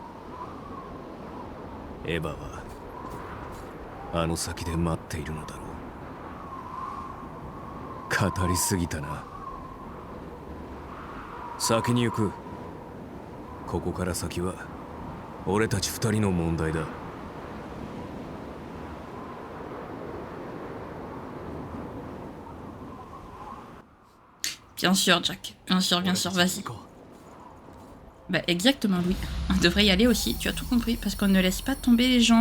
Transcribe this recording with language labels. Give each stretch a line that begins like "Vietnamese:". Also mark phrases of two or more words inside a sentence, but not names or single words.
Japanese: エヴァはあの先で待っているのだろう。語りすぎたな。先に行く。ここから先は俺たち二人の問題だ。
French: Bien sûr, Jack. Bien sûr, vas-y. Bah, exactement, Louis. On devrait y aller aussi, tu as tout compris, parce qu'on ne laisse pas tomber les gens.